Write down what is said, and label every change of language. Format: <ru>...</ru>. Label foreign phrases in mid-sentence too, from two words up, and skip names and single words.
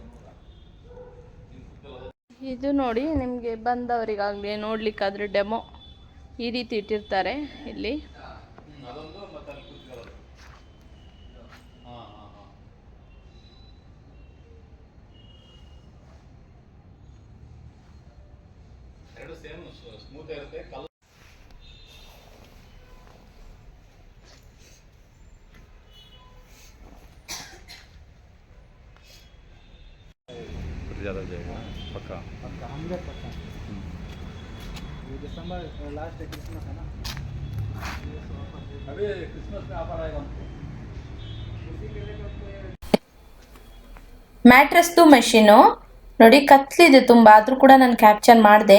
<kn>ಇದು ನೋಡಿ, ನಿಮಗೆ ಬಂದವರಿಗಾಗಲಿ ನೋಡಲಿಕ್ಕಾದ್ರೆ ಡೆಮೋ ಈ ರೀತಿ ಇಟ್ಟಿರ್ತಾರೆ ಇಲ್ಲಿ. ಎರಡು</kn> <en>same smooth</en> <kn>ಇರುತ್ತೆ.</kn> <hi>ज़्यादा जाएगा पक्का 100%. ये दिसंबर लास्ट क्रिसमस है ना, अभी क्रिसमस में ऑफर आएगा हमको.</hi> <kn>ಮ್ಯಾಟ್ರೆಸ್ದು ಮೆಷಿನು ನೋಡಿ, ಕತ್ಲಿದೆ ತುಂಬ, ಆದರೂ ಕೂಡ ನಾನು ಕ್ಯಾಪ್ಚರ್ ಮಾಡಿದೆ.</kn>